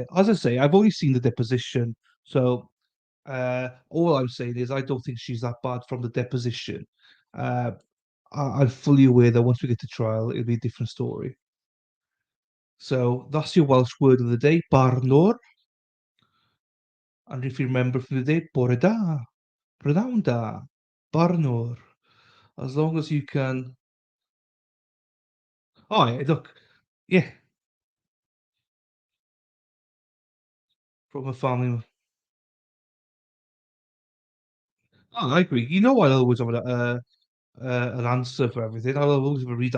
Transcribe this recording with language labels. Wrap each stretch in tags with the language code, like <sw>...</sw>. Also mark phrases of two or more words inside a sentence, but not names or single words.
<en>As I say, I've only seen the deposition, so all I'm saying is I don't think she's that bad from the deposition. Uh, I'm fully aware that once we get to trial, it'll be a different story. So that's your Welsh word of the day, barnwr. And if you remember from the day,</en> <cy>bore da, prynawn da, barnwr.</cy> <en>As long as you can. Oh, yeah, look, yeah, from a family. Oh, I agree. I always have an answer for everything. I'll always have a reason.</en>